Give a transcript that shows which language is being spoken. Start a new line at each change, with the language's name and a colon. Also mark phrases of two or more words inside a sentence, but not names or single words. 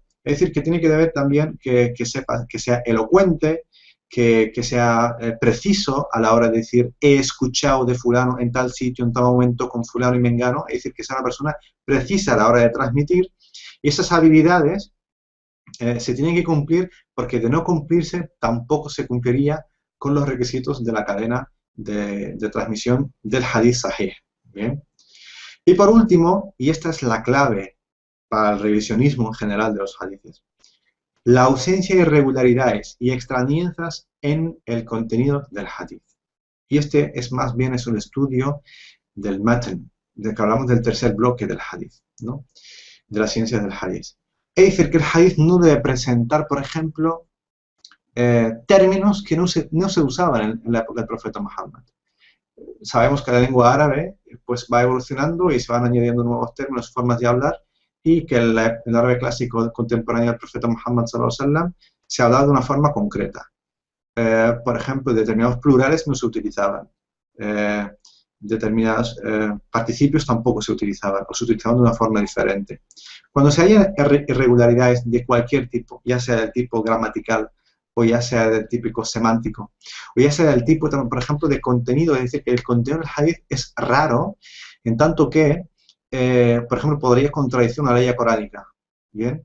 Spanish: Es decir, que tiene que haber también que sepa, que sea elocuente, que sea preciso a la hora de decir he escuchado de fulano en tal sitio, en tal momento, con fulano y mengano, es decir, que sea una persona precisa a la hora de transmitir, y esas habilidades se tienen que cumplir, porque de no cumplirse tampoco se cumpliría con los requisitos de la cadena de transmisión del
Arabic: حديث صحيح.
Spanish: ¿Bien? Y por último, y esta es la clave para el revisionismo en general de los hadiths, la ausencia de irregularidades y extrañezas en el contenido del hadith. Y este es más bien un estudio del matn, de que hablamos del tercer bloque del hadith, ¿no? De la ciencia del hadith. Es decir, que el hadith no debe presentar, por ejemplo, términos que no se usaban en la época del profeta Muhammad. Sabemos que la lengua árabe pues, va evolucionando y se van añadiendo nuevos términos, formas de hablar, y que el árabe clásico contemporáneo del profeta Muhammad
Arabic: صلى الله عليه وسلم
Spanish: se hablaba de una forma concreta. Por ejemplo, determinados plurales no se utilizaban. Determinados participios tampoco se utilizaban, o se utilizaban de una forma diferente. Cuando se hayan irregularidades de cualquier tipo, ya sea del tipo gramatical, o ya sea del típico semántico, o ya sea del tipo, por ejemplo, de contenido, es decir, que el contenido del hadith es raro, en tanto que, por ejemplo, podría contradecir una ley coránica, ¿bien?